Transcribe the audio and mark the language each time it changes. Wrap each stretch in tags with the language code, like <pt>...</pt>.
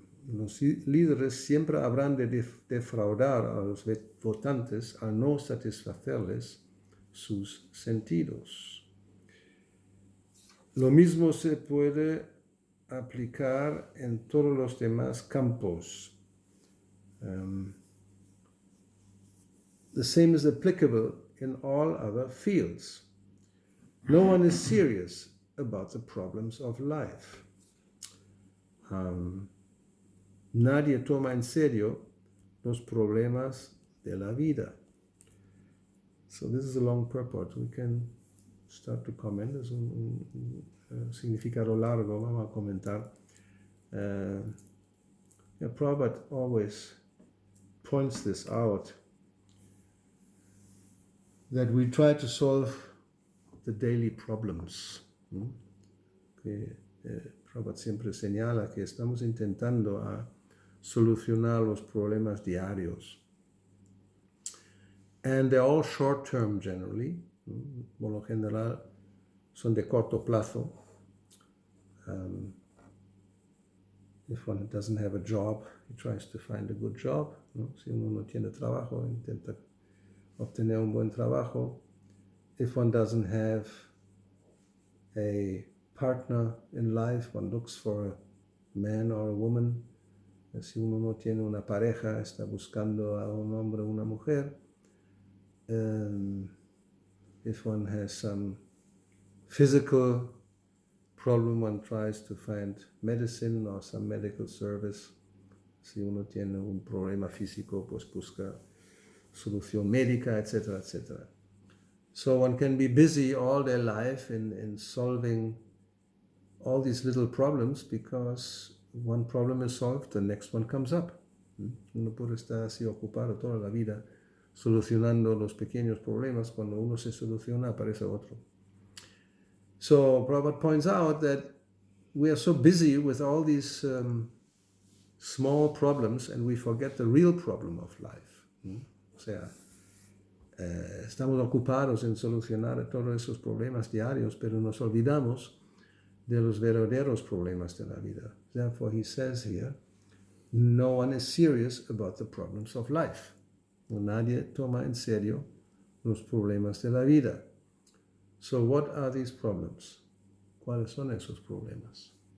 <es>Los líderes siempre habrán de defraudar a los votantes al no satisfacerles sus sentidos. Lo mismo se puede aplicar en todos los demás campos.</es> <en>The same is applicable in all other fields. No one is serious about the problems of life.</en> <es>Nadie toma en serio los problemas de la vida.</es> <en>So this is a long purport. We can start to comment.</en> <es>Es un significado largo. Vamos a comentar.</es> <en>Prabhupada always points this out, that we try to solve the daily problems.</en> <es>Prabhupada siempre señala que estamos intentando a solucionar los problemas diarios.</es> <en>And they're all short-term generally.</en> <es>Por lo general son de corto plazo.</es> <en>If one doesn't have a job, he tries to find a good job.</en> <es>Si uno no tiene trabajo, intenta obtener un buen trabajo.</es> <en>If one doesn't have a partner in life, one looks for a man or a woman.</en> <es>Si uno no tiene una pareja, está buscando a un hombre o una mujer.</es> <en>If one has some physical problem, one tries to find medicine or some medical service.</en> <es>Si uno tiene un problema físico, pues busca solución médica, etc., etc.</es> <en>So one can be busy all their life in solving all these little problems, because one problem is solved, the next one comes up.</en> <es>Uno puede estar así ocupado toda la vida solucionando los pequeños problemas. Cuando uno se soluciona, aparece otro.</es> <en>So Prabhupada points out that we are so busy with all these small problems, and we forget the real problem of life.</en> <es>O sea, estamos ocupados en solucionar todos esos problemas diarios, pero nos olvidamos de los verdaderos problemas de la vida.</es> <en>Therefore, he says here, no one is serious about the problems of life.</en> <es>Nadie toma en serio los problemas de la vida.</es> <en>So what are these problems?</en> <es>¿Cuáles son esos problemas?</es>